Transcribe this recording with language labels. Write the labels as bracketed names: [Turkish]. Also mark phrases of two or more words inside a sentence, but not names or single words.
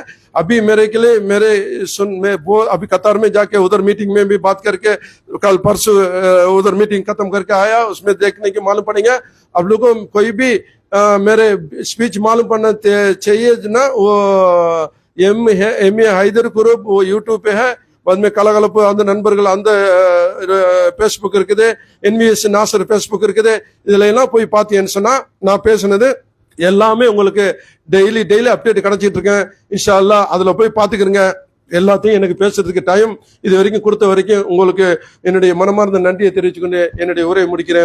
[Hindi] अभी मेरे के लिए मैं वो अभी कतार में जाके उधर मीटिंग में भी बात करके कल परसों उधर मीटिंग खत्म करके आया. उसमें देखने के मालूम पड़ेगा. अब लोगों कोई भी मेरे स्पीच मालूम पड़ना चाहिए ना, वो एम ए हैदर ग्रुप वो यूट्यूब पे है. बाद में [Tamil] கலகலப்பு அந்த நண்பர்கள் அந்த பேஸ்புக் இருக்குது, NVS நாசர் பேஸ்புக் இருக்குது. இதுல எல்லாம் போய் பார்த்தீங்கன்னு சொன்னா நான் பேசுனது எல்லாமே உங்களுக்கு [English] daily update [Tamil] கிடைச்சிட்டு இருக்கேன். [Arabic] إن شاء الله [Tamil] அதுல போய் பாத்துக்கிறங்க. எல்லாத்தையும் எனக்கு பேசுறதுக்கு டைம் இது வரைக்கும் கொடுத்த வரைக்கும் உங்களுக்கு என்னுடைய மனமார்ந்த நன்றியை தெரிவிச்சுக்கொண்டு என்னுடைய உரையை முடிக்கிறேன்.